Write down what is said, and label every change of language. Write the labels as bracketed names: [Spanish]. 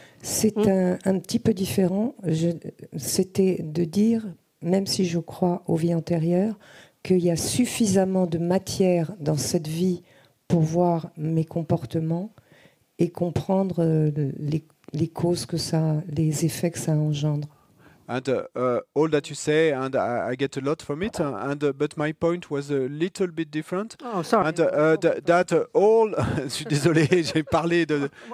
[French] C'est un petit peu différent. C'était de dire, même si je crois aux vies antérieures, qu'il y a suffisamment de matière dans cette vie pour voir mes comportements et comprendre les causes les effets que ça engendre. [English] And all that you say, and I get a lot from it. But my point was a little bit different. Oh, sorry. And that all. [French] Je suis désolé, j'ai parlé de.